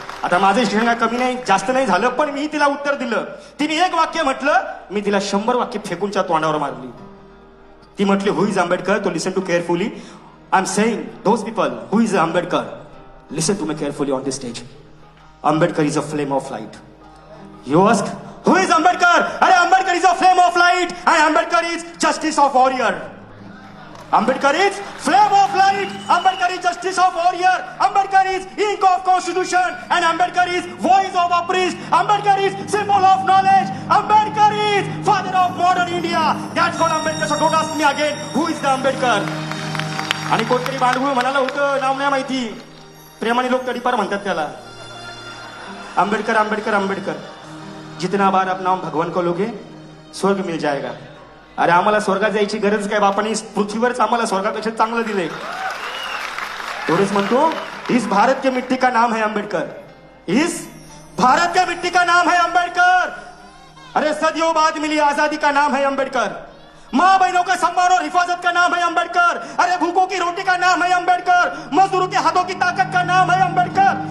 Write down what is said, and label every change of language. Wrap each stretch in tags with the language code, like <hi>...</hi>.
<mr>आता माझं शिक्षण कमी नाही, जास्त नाही झालं, पण मी तिला उत्तर दिलं. तिने एक वाक्य म्हटलं, मी तिला 100 वाक्य फेकूनच्या तोंडावर मारली. ती म्हटली,</mr> <en>Who is Ambedkar? तो listen to carefully. I am saying those people who is Ambedkar. Listen to me carefully on this stage. Ambedkar is a flame of light. You ask who is Ambedkar? अरे Ambedkar is a flame of light and Ambedkar is justice of warrior. Ambedkar is flame of light. Ambedkar is justice of warrior. Ambedkar is ink of constitution and Ambedkar is voice of oppressed. Ambedkar is symbol of knowledge. Ambedkar is father of modern India. That's called Ambedkar. So don't ask me again who is the Ambedkar.</en> <mr>आणि कोणतरी भांडवळ म्हणाला होतं, नाव नाही माहिती, प्रेमाने लोक तडीपार म्हणतात त्याला.</mr> <hi>आंबेडकर आंबेडकर आंबेडकर, जितना बार आप नाम भगवान को लोगे स्वर्ग मिल जाएगा.</hi> <mr>अरे आम्हाला स्वर्गात जायची गरज काय? बापाने पृथ्वीवरच आम्हाला स्वर्गापेक्षा चांगलं दिलंय. एवढंच म्हणतो,</mr> <hi>इस भारत के मिट्टी का नाम है अंबेडकर. इस भारत के मिट्टी का नाम है अंबेडकर. अरे सदियों बाद मिली आजादी का नाम है अंबेडकर. माँ बहनों का सम्मान और हिफाजत का नाम है अंबेडकर. अरे भूखों की रोटी का नाम है अंबेडकर. मजदूरों के हाथों की ताकत का नाम है अंबेडकर.</hi>